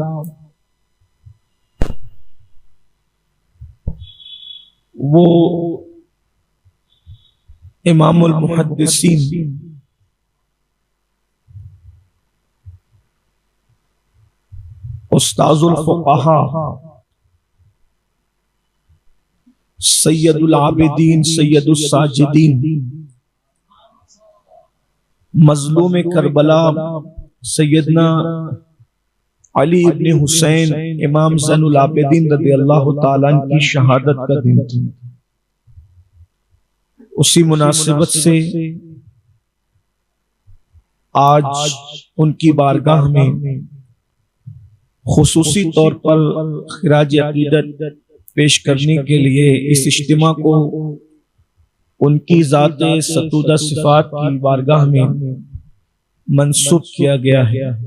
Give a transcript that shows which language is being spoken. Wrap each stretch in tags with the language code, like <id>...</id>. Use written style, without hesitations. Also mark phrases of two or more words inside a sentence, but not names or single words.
<ur>وہ امام المحدثین استاذ الفقہا سید العابدین سید الساجدین مظلوم کربلا سیدنا علی ابن حسین امام زین العابدین رضی اللہ تعالی عنہ کی شہادت کا دن تھا. اسی مناسبت سے آج ان کی بارگاہ میں خصوصی طور پر خراج عقیدت پیش کرنے کے لیے اس اجتماع کو ان کی ذات ستودہ صفات کی بارگاہ میں منسوب کیا گیا ہے.</ur>